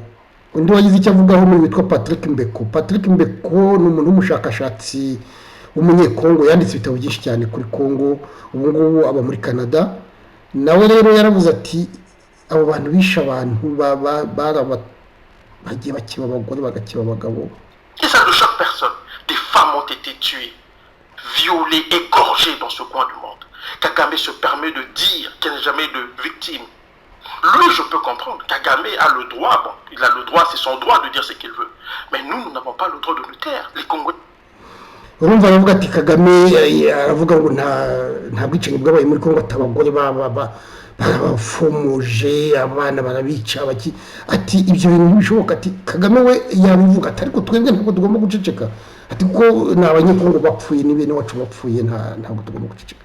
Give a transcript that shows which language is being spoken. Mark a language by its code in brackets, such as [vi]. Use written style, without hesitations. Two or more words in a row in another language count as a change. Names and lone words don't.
[rw] Undi wagize icyo avugaho muri witwa Patrick Mbeko. Patrick Mbeko ni umuntu w'umushakashatsi w'umunyekongo yanditse ibitabo byinshi cyane kuri Kongo, ubu ngubu aba muri Canada. Nawe rero yaravuze ati abo bantu bisha abantu bagiye bakiba abagore bagakiba abagabo. [fr] Et ça de chaque personne. Des femmes ont été tuées, violées, égorgées dans ce coin du monde. Kagame se permet de dire qu'il n'y a jamais de victime. Lui, je peux comprendre. Kagame a le droit, bon, il a le droit, c'est son droit de dire ce qu'il veut. Mais nous n'avons pas le droit de nous taire. Les Congolais. [rw] Urumva aravuga ati Kagame aravuga ngo nta bwicanyi bwabaye muri Kongo, atabagore barabafumuje, abana barabica baki, ati ibyo bintu bishoboka. Ati Kagame we yabivuga ati ariko twebwe ntabwo tugomba guceceka, ati ko n'abanyekongo bapfuye n'ibene wacu bapfuye ntabwo tugomba guceceka.